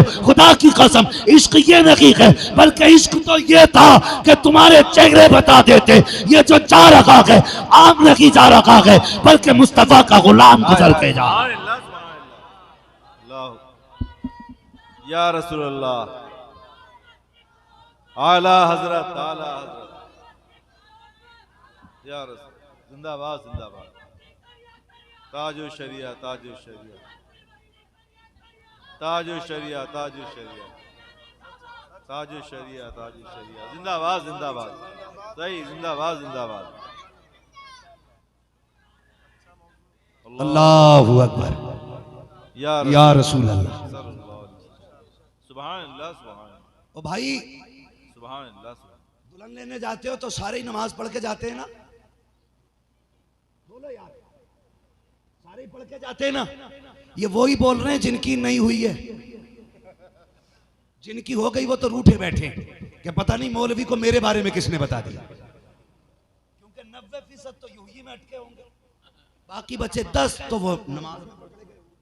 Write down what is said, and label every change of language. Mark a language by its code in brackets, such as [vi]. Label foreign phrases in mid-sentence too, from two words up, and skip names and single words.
[hi] खुदा की कसम, इश्क ये नहीं है, बल्कि इश्क तो ये था कि तुम्हारे चेहरे बता देते ये जो जा रखा है आम नहीं जा रखा है, बल्कि मुस्तफा का गुलाम गुजर के जा। [ar] سبحان الله، سبحان الله. يا رسول الله, आला हजरत, आला हजरत, يا رسول, [hi] जिंदाबाद जिंदाबाद। ताजो शरिया, ताजो शरिया, ताजो शरिया, ताजो शरिया, ताजो शरिया, ताजो शरिया, जिंदाबाद जिंदाबाद। सही, जिंदाबाद जिंदाबाद। [ar] الله أكبر, या رسول الله. سبحان الله، سبحان [hi] ओ भाई, [ar] سبحان الله. [hi] दुल्हन लेने जाते हो तो सारे ही नमाज पढ़ के जाते हैं ना? बोलो यार, सारे ही पढ़ के जाते हैं ना? ये वो ही बोल रहे हैं जिनकी नहीं हुई है। जिनकी हो गई वो तो रूठे बैठे कि पता नहीं मौलवी को मेरे बारे में किसने बता दिया, क्योंकि 90% तो यूं ही में अटके होंगे, बाकी बचे 10 तो वो नमाज में पढ़ गए।